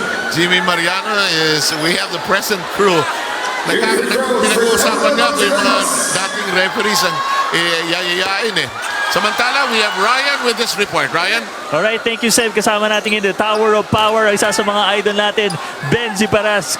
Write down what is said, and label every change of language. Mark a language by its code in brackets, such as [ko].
[en] Jimmy Mariano we have the present crew. [tl] Pinag-uusapan nga yung mga dating referees ang yayayain eh. [en] Samantala, we have Ryan with this report. Ryan? Alright, thank you, Seb. [tl] Kasama natin in the Tower of Power, ang isa sa mga idol natin, Benji Paras.